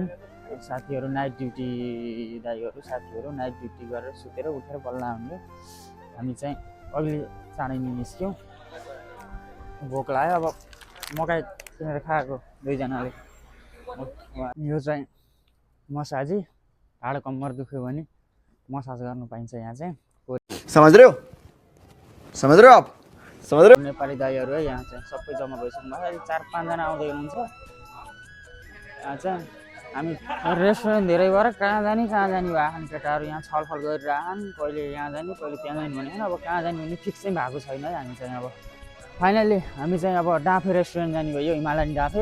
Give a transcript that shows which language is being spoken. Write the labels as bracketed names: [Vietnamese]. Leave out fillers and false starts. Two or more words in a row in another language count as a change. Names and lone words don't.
[Nepali] साथीहरू नाइट ड्युटी दाइहरू साथीहरू नाइट ड्युटी गरेर सुतेर उठेर बल्ल आउने। हामी चाहिँ अघि चाँडै निस्क्यौँ। भोक लाग्यो। अब मकै किनेर खाएको 2 जनाले। यो चाहिँ मसाजी ढाड कम्मर दुख्यो भने मसाज गर्नु पाइन्छ यहाँ चाहिँ। [Hindi] समझ रहे हो आप समझ रहे हो। [Nepali] नेपाली दाइहरू है यहाँ चाहिँ सबै जम्मा भइसक्नु भएको। 4-5 जना आउँदै हुनुहुन्छ। यहाँ चाहिँ हामी रेस्टुरेन्ट धेरै भएर कहाँ जाने भयो हामी केटाहरू यहाँ छलफल गरिरहन्। कहिले यहाँ जाने कहिले त्यहाँ जाने भने अब कहाँ जाने भन्ने फिक्स चाहिँ भएको छैन है। हामी चाहिँ अब फाइनल्ली हामी चाहिँ अब डाँफे रेस्टुरेन्ट जाने भयो, हिमालयन डाँफे।